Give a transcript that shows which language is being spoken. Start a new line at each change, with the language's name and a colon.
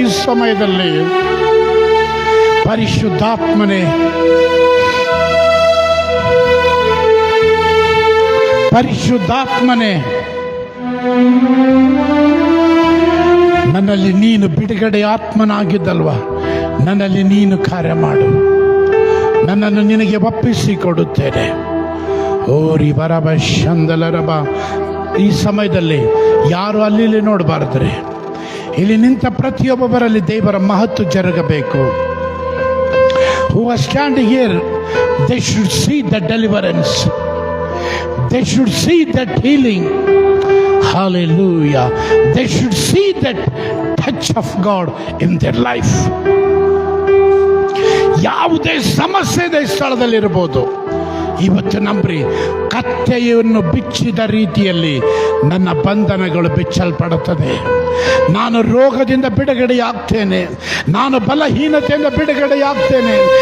Kannada: ಈ ಸಮಯದಲ್ಲಿ ಪರಿಶುದ್ಧಾತ್ಮನೇ, ಪರಿಶುದ್ಧಾತ್ಮನೇ, ನನ್ನಲ್ಲಿ ನೀನು ಬಿಡುಗಡೆ ಆತ್ಮನಾಗಿದ್ದಲ್ವ, ನನ್ನಲ್ಲಿ ನೀನು ಕಾರ್ಯ ಮಾಡು. ನನ್ನನ್ನು ನಿನಗೆ ಒಪ್ಪಿಸಿಕೊಡುತ್ತೇನೆ. ಓರಿ ಬರಬ ಶಂದಲ ರಬ. ಈ ಸಮಯದಲ್ಲಿ ಯಾರು ಅಲ್ಲಿ ನೋಡಬಾರದ್ರೆ, ಇಲ್ಲಿ ನಿಂತ ಪ್ರತಿಯೊಬ್ಬರಲ್ಲಿ ದೇವರ ಮಹತ್ವ ಜರುಗಬೇಕು.
English: Who are standing here, they should see the deliverance. They should see that healing. Hallelujah. They should see that touch of God in their life.
Kannada: ಯಾವುದೇ ಸಮಸ್ಯೆ ಇದೆ ಸ್ಥಳದಲ್ಲಿರ್ಬೋದು, ಇವತ್ತು ನಂಬ್ರಿ, ಕತ್ತೆಯನ್ನು ಬಿಚ್ಚಿದ ರೀತಿಯಲ್ಲಿ ನನ್ನ ಬಂಧನಗಳು ಬಿಚ್ಚಲ್ಪಡುತ್ತದೆ. ನಾನು ರೋಗದಿಂದ ಬಿಡುಗಡೆಯಾಗ್ತೇನೆ. ನಾನು ಬಲಹೀನತೆಯಿಂದ ಬಿಡುಗಡೆಯಾಗ್ತೇನೆ.